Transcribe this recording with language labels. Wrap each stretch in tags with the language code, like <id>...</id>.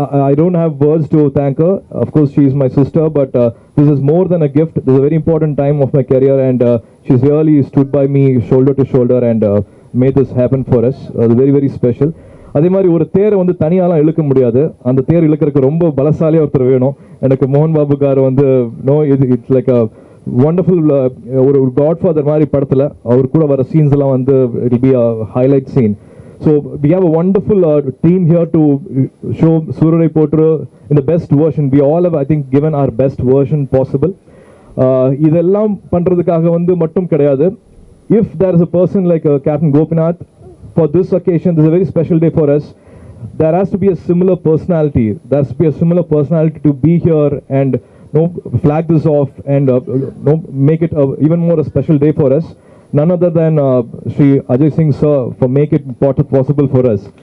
<en>I don't have words to thank her. Of course, she is my sister, but this is more than a gift. This is a very important time of my career, and she's really stood by me shoulder to shoulder and made this happen for us. Very special.</en> <ta>அதே மாதிரி ஒரு தேரை வந்து தனியாலாம் இழுக்க முடியாது. அந்த தேர் இழுக்கிறதுக்கு ரொம்ப பலசாலியாக ஒருத்தர் வேணும். எனக்கு மோகன் பாபு கார் வந்து</ta> <en>it's like a wonderful</en> <ta>ஒரு காட்ஃபாதர் மாதிரி படத்தில் அவர் கூட வர சீன்ஸ் எல்லாம் வந்து</ta> <en>It will be a highlight scene. So we have a wonderful team here to show Surarai Potru in the best version. We all have, I think, given our best version possible.</en> <ta>இதெல்லாம் பண்றதுக்காக வந்து மட்டும் கிடையாது.</ta> <en>If there is a person like Captain Gopinath, for this occasion, this is a very special day for us. There has to be a similar personality. There has to be a similar personality to be here and flag this off and make it even more a special day for us. None other than Sri Ajay Singh sir for making it possible for us.</en>